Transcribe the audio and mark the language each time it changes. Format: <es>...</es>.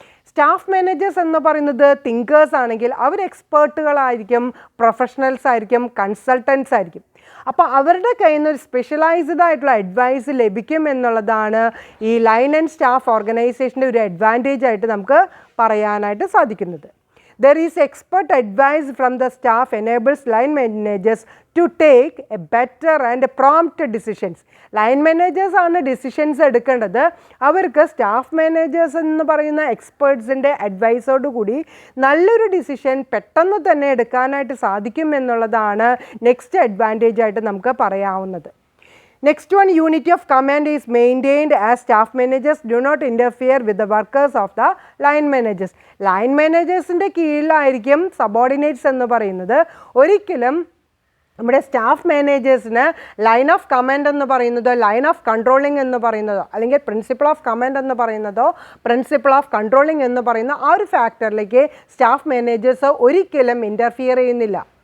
<ml>Staff managers എന്ന് പറയുന്നത് thinkers ആണെങ്കിൽ അവർ എക്സ്പേർട്ടുകളായിരിക്കും, പ്രൊഫഷണൽസ് ആയിരിക്കും, കൺസൾട്ടൻസ് ആയിരിക്കും. അപ്പോൾ അവരുടെ കയ്യിൽ നിന്ന് ഒരു സ്പെഷ്യലൈസ്ഡ് ആയിട്ടുള്ള അഡ്വൈസ് ലഭിക്കും എന്നുള്ളതാണ് ഈ ലൈൻ ആൻഡ് സ്റ്റാഫ് ഓർഗനൈസേഷൻ്റെ ഒരു അഡ്വാൻറ്റേജ് ആയിട്ട് നമുക്ക് പറയാനായിട്ട് സാധിക്കുന്നത്.</ml> <en>There is expert advice from the staff enables line managers to take a better and prompt decisions.</en> <ml>Line managers ആണ് ഡിസിഷൻസ് എടുക്കേണ്ടത്. അവർക്ക് സ്റ്റാഫ് മാനേജേഴ്സ് എന്ന് പറയുന്ന എക്സ്പേർട്സിൻ്റെ അഡ്വൈസോടുകൂടി നല്ലൊരു ഡിസിഷൻ പെട്ടെന്ന് തന്നെ എടുക്കാനായിട്ട് സാധിക്കും എന്നുള്ളതാണ് നെക്സ്റ്റ് അഡ്വാൻറ്റേജ് ആയിട്ട് നമുക്ക് പറയാവുന്നത്.</ml> <en>Next one, unity of command is maintained as staff managers do not interfere with the workers of the line managers.</en> <ml>Line managers-ന്റെ കീഴിലായിരിക്കും subordinates എന്ന് പറയുന്നത്. ഒരിക്കലും നമ്മുടെ സ്റ്റാഫ് മാനേജേഴ്സിന് ലൈൻ ഓഫ് കമാൻഡ് എന്ന് പറയുന്നതോ ലൈൻ ഓഫ് കൺട്രോളിംഗ് എന്ന് പറയുന്നതോ അല്ലെങ്കിൽ പ്രിൻസിപ്പിൾ ഓഫ് കമാൻഡ് എന്ന് പറയുന്നതോ പ്രിൻസിപ്പിൾ ഓഫ് കൺട്രോളിംഗ് എന്ന് പറയുന്ന ആ ഒരു ഫാക്ടറിലേക്ക് സ്റ്റാഫ് മാനേജേഴ്സ് ഒരിക്കലും ഇൻ്റർഫിയർ ചെയ്യുന്നില്ല.</ml>